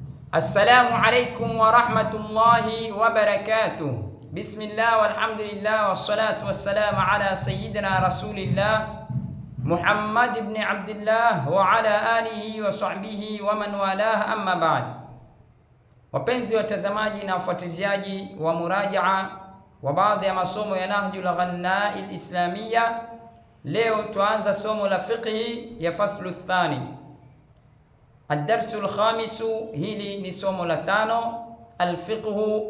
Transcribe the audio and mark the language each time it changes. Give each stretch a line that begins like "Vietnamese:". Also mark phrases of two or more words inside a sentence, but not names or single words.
Arabic: السلام عليكم ورحمة الله وبركاته. بسم الله والحمد لله والصلاة والسلام على سيدنا رسول الله محمد بن عبد الله وعلى آله وصحبه ومن والاه، أما بعد.
Swahili: Wapenzi watazamaji na wafuatiliaji wa murajaa wa baadhi ya masomo ya Nahjul Ghanna al-Islamiyya, leo tuanza somo la fiqhi ya
Arabic: الفصل الثاني، الدرس الخامس.
Swahili: Hili ni somo la tano, al-fiqhu.